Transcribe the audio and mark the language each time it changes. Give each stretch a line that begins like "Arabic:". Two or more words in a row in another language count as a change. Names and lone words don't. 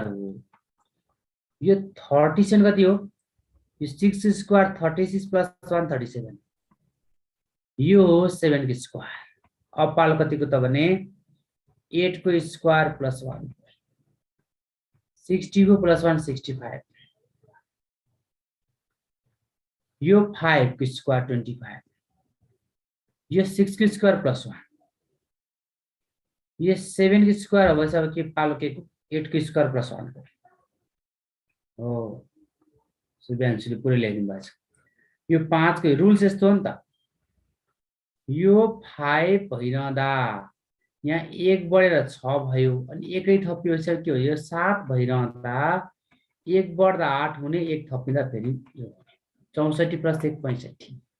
Nepali: हो यो 37 कति हो यो 6 स्क्वायर 36 प्लस 1 37 यो 7 को स्क्वायर अब पालो कतिको त भने 8 को
English: square plus
Nepali: 1 60 को प्लस 1 65 यो 5 को स्क्वायर 25 यो 6 को
English: square plus
Nepali: 1 ये 7 को स्क्वायर हो अब के पालो के 8 को
English: square plus
Nepali: 1 हो सुब्यान्सुले पुरै लेखिदिनु भएको छ यो 5 को रुल्स यस्तो हो नि त यो 5 भइरहँदा यहाँ 1 बढेर 6 भयो अनि एकै थपिएपछि के हो यो 7 भइरहँदा 1 बढ्दा 8 हुने 1 थपिँदा फेरि 64 प्लस 1 65